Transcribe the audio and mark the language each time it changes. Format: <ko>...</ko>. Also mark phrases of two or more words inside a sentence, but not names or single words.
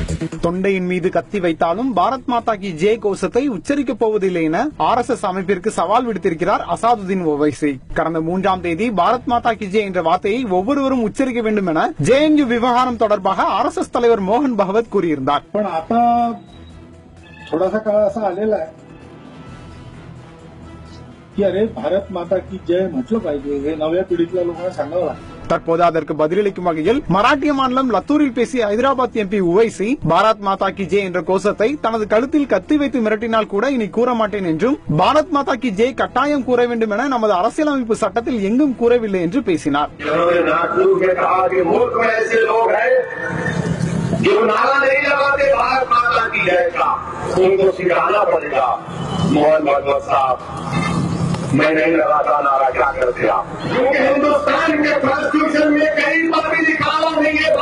<ta>தொண்டையின் மீது கத்தி வைத்தாலும்</ta> <hi>भारत माता की जय</hi> <ta>கோஷத்தை உச்சரிக்கப் போவதில்லை என RSS அமைப்பிற்கு சவால் விடுத்திருக்கிறார் அசாதுதீன் ஓவைசி. கடந்த 3ஆம் தேதி</ta> <hi>भारत माता की जय</hi> <ta>என்ற வார்த்தையை ஒவ்வொருவரும் உச்சரிக்க வேண்டும் என JNU விவகாரம் தொடர்பாக RSS தலைவர் மோகன் பகவத் கூறியிருந்தார்.</ta> <hi>भारत माता की जय</hi> <mr>म्हटलं पाहिजे, हे नव्या पिढीतल्या लोकांना सांगावं लागतं.</mr> <ta>தற்போது அதற்கு பதிலளிக்கும் வகையில் மராட்டிய மாநிலம் லத்தூரில் பேசிய ஹைதராபாத் MP உவைசி</ta> <hi>भारत माता की जय</hi> <ta>என்ற கோஷத்தை தனது கழுத்தில் கத்தி வைத்து மிரட்டினால் கூட இனி கூற மாட்டேன் என்றும்,</ta> <hi>भारत माता की जय</hi> <ta>கட்டாயம் கூற வேண்டும் என நமது அரசியலமைப்பு சட்டத்தில் எங்கும் கூறவில்லை என்று பேசினார்.</ta> <hi>मैं नहीं लगाता नारा, क्या कर दिया? क्योंकि हिंदुस्तान के कॉन्स्टिट्यूशन में कहीं पर भी लिखा हुआ नहीं</hi>